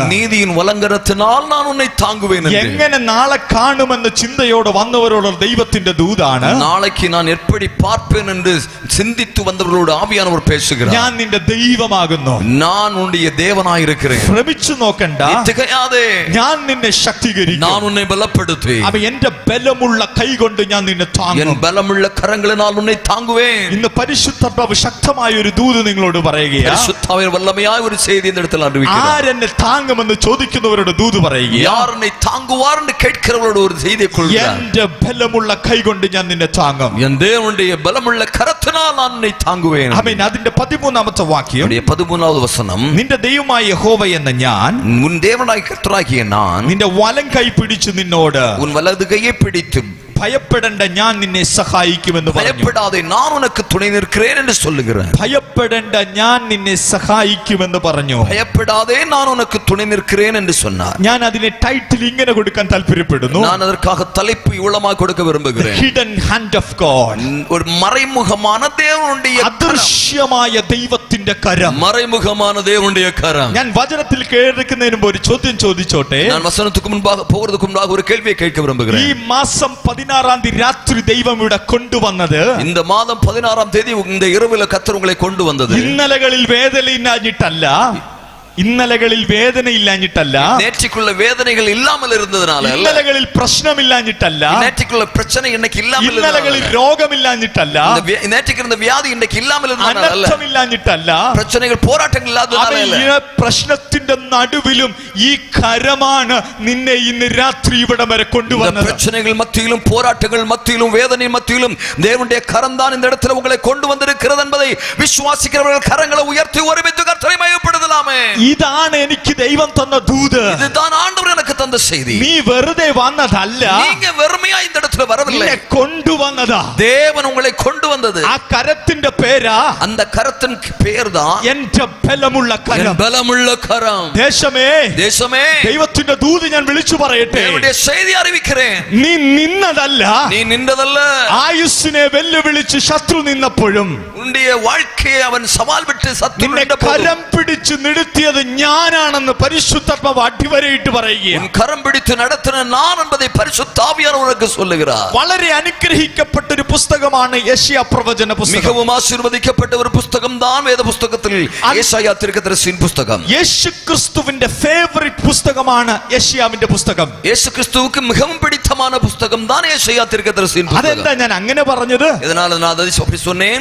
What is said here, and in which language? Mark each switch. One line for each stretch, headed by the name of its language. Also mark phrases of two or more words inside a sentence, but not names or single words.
Tamil: என் நீதியின் வலங்கரத்தினால் நான் உன்னை தாங்குவேன் என்று.
Malayalam: എങ്ങനെ നാളെ കാണുമെന്ന ചിന്തയോടെ വന്നവരോട് ദൈവത്തിന്റെ ദൂതാണ്.
Tamil: நாளைக்கு நான் எப்படி பார்ப்பேன் என்று சிந்தித்து வந்தவர்களோடு ஆவியானவர் பேசுகிறார்.
Malayalam: ഞാൻ നിന്റെ ദൈവമാകുന്നു,
Tamil: நான் உன்னுடைய தேவனாய் இருக்கிறேன்.
Malayalam: ഭ്രമിച്ചു നോക്കണ്ട,
Tamil: திகையாதே,
Malayalam: ഞാൻ നിന്നെ ശക്തീകരിക്കും,
Tamil: நான் உன்னை பலப்படுத்தி,
Malayalam: എന്റെ ബലമുള്ള കൈ കൊണ്ട് ഞാൻ നിന്നെ താങ്ങും,
Tamil: என் பலமுள்ள கரங்களினால் உன்னை தாங்குவேன்.
Malayalam: ഇന്ന് പരിശുദ്ധാത്മാവ് ശക്തമായ ഒരു ദൂത് നിങ്ങളോട് പറയുകയാണ്. പരിശുദ്ധാവിൻ വല്ലമയായ ഒരു ചെയ്തി
Tamil: இந்த இடத்தில் அறிவிக்கிறார்.
Malayalam: ആരെന്നെ താങ്ങുമെന്ന് ചോദിക്കുന്നവരോട് ദൂത് പറയുകയാണ്.
Tamil: யார் என்னை தாங்குவார் என்று கேட்கிறவர்களோடு ஒரு செய்தியை கொள்கிறார்.
Malayalam: എന്റെ ബലമുള്ള കൈ കൊണ്ട് ഞാൻ നിന്നെ താങ്ങും,
Tamil: என் தேவனுடைய பலமுள்ள கரத்தினால் நான் உன்னை தாங்குவேன்.
Malayalam: അതിന്റെ 13ാമത്തെ വാക്യം,
Tamil: 13வது வசனம்,
Malayalam: നിന്റെ ദൈവമായ യഹോവ എന്ന ഞാൻ
Tamil: உன் தேவனாய் கர்த்தராகிய நான்
Malayalam: നിന്റെ വലം കൈ പിടിച്ചു നിന്നോട്
Tamil: உன் வலது கையை பிடித்து
Malayalam: ഭയപ്പെടേണ്ട ഞാൻ നിന്നെ സഹായിക്കുമെന്ന് പറഞ്ഞു.
Tamil: பயப்படாதே நான் உனக்கு துணை நிற்கிறேன் என்று சொல்லுகிறார்.
Malayalam: ഭയപ്പെടേണ്ട ഞാൻ നിന്നെ സഹായിക്കുമെന്ന് പറഞ്ഞു.
Tamil: பயப்படாதே நான் உனக்கு துணை நிற்கிறேன் என்று சொன்னார்.
Malayalam: ഞാൻ അതിനെ ടൈറ്റിൽ ഇങ്ങനെ കൊടുക്കാൻ താല്പര്യപ്പെടുന്നു.
Tamil: நான் அதற்காக தலைப்பு இவ்வளமாக கொடுக்க விரும்புகிறேன்.
English: Hidden hand of God.
Tamil: ஒரு மறைமுகமான தேவனுடைய
Malayalam: അദൃശ്യമായ ദൈവത്തിന്റെ കരം.
Tamil: மறைமுகமான தேவனுடைய கரம்.
Malayalam: ഞാൻ വചനത്തിൽ കേൾക്കുന്നതിന് മുമ്പ് ഒരു ചോദ്യം ചോദിച്ചോട്ടെ.
Tamil: நான் வசனத்துக்கு முன்பாக போகிறதுக்கு முன்பாக ஒரு கேள்வியை கேட்க விரும்புகிறேன்.
Malayalam: ഈ മാസം 16-ാം തീയതി രാത്രി ദൈവം ഇവിടെ കൊണ്ടുവന്നത്,
Tamil: இந்த மாதம் 16-ஆம் தேதி இந்த இரவுல கர்த்தர் உங்களை கொண்டு வந்தது
Malayalam: ഇന്നലകളിൽ വേദനയില്ലാഞ്ഞിട്ടല്ല, ഇന്നലകളിൽ വേദനയില്ലാഞ്ഞിട്ടല്ല,
Tamil: நேற்றுக்குள்ள வேதனைகள் இல்லாமல் இருந்ததனால அல்ல,
Malayalam: ഇന്നലകളിൽ പ്രശ്നമില്ലാഞ്ഞിട്ടല്ല,
Tamil: நேற்றுக்குள்ள பிரச்சனை இன்னைக்கு இல்லாமல்
Malayalam: ഇന്നലകളിൽ
Tamil: இருந்ததனால,
Malayalam: രോഗമില്ലാഞ്ഞിട്ടല്ല,
Tamil: நேற்றுக்கு இருந்த வியாதி இன்னைக்கு இல்லாமல் இருந்ததனால அல்ல,
Malayalam: അനർത്ഥമില്ലാഞ്ഞിട്ടല്ല,
Tamil: பிரச்சனைகள் പോരാട്ടങ്ങൾ இல்லாததனால அல்ல,
Malayalam: ഈ പ്രശ്നത്തിന്റെ നടുവിലും ഈ കരമാണ് നിന്നെ ഇന്ന് രാത്രി ഇവിടെ വരെ
Tamil: இந்த
Malayalam: കൊണ്ടുവന്നത്.
Tamil: பிரச்சனைகள் மத்தியிலும் போராட்டங்கள் மத்தியிலும் வேதனை மத்தியிலும் தேவனுடைய கரம் தான் இந்த இடத்துல உங்களை கொண்டு வந்திருக்கிறது என்பதை விசுவாசிக்கிறவர்கள் கரங்களை உயர்த்தி ஒருமித்து கர்த்தரை மகிமைப்படுத்தலாமே.
Malayalam: ഇതാണ് എനിക്ക് ദൈവം തന്ന ദൂത്.
Tamil: இதுதான் ஆண்டவர் எனக்கு தந்த செய்தி.
Malayalam: നീ വെറുതെ വന്നതല്ല,
Tamil: நீங்க வெறுமையா இந்த இடத்துல வரவில்லை,
Malayalam: നിന്നെ കൊണ്ടുവന്നതാ.
Tamil: தேவன் உங்களை கொண்டு வந்தது.
Malayalam: ആ കരത്തിന്റെ പേരാ,
Tamil: அந்த கரத்தின் பெயர் தான்
Malayalam: എന്റെ ബലമുള്ള കരം.
Tamil: பலமுள்ள கரம்.
Malayalam: ദേശമേ,
Tamil: தேசமே,
Malayalam: ദൈവത്തിന്റെ ദൂത് ഞാൻ വിളിച്ചു പറയട്ടെ.
Tamil: தேவனுடைய செய்தி அறிவிக்கிறேன்.
Malayalam: നീ നിന്നതല്ല,
Tamil: நீ நின்றதல்ல,
Malayalam: ആയുസ്സിനെ വെല്ലുവിളിച്ച് ശത്രു നിന്നപ്പോഴും
Tamil: உன்னுடைய வாழ்க்கையை அவன் சவால் விட்டு சத்துரு
Malayalam: നിന്നെ കരം പിടിച്ച് നിർത്തിയത് ഞാനാണെന്ന് പരിശുദ്ധാത്മാവ് അടിവരയിട്ട് പറയുകയാണ്.
Tamil: உன் கரம் பிடித்து நடத்தின நான் என்பதை பரிசுத்த ஆவியானவர் உனக்கு சொல்லுகிறார்.
Malayalam: വളരെ അനുഗ്രഹിക്കപ്പെട്ട ഒരു പുസ്തകമാണ് യെശയ്യാ പ്രവചന പുസ്തകം.
Tamil: மிகவும் ஆசீர்வதிக்கப்பட்ட ஒரு புஸ்தகம் தான் வேத புஸ்தகத்தில் യേശയ്യാ தீர்க்கதரிசியின் புஸ்தகம்.
Malayalam: യേശു ക്രിസ്തുവിന്റെ ഫേവറിറ്റ് പുസ്തകമാണ് യെശയ്യാവിന്റെ പുസ്തകം.
Tamil: இயேசு கிறிஸ்துவுக்கு மிகவும் பிடித்தமான புஸ்தகம் தான் യേശയ്യാ தீர்க்கதரிசியின் புஸ்தகம்.
Malayalam: അതെന്താ ഞാൻ അങ്ങനെ പറഞ്ഞത്?
Tamil: இதனால நான் அதை அப்படி சொன்னேன்.